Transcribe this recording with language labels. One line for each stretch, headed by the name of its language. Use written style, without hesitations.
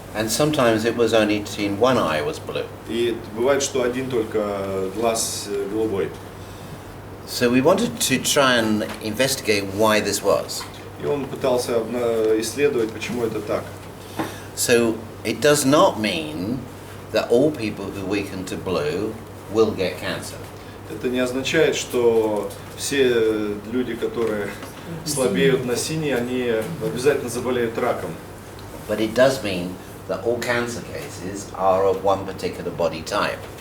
English: And sometimes it was only seen one eye was blue.
Russian: И бывает, что один только глаз голубой.
English: So we wanted to try and investigate why this was.
Russian: И он пытался исследовать, почему это так.
English: So it does not mean that all people who weaken to blue will get cancer.
Russian: Это не означает, что все люди, которые слабеют на синий, они обязательно заболеют раком.
English: But it does mean that all cancer cases are of one particular body type.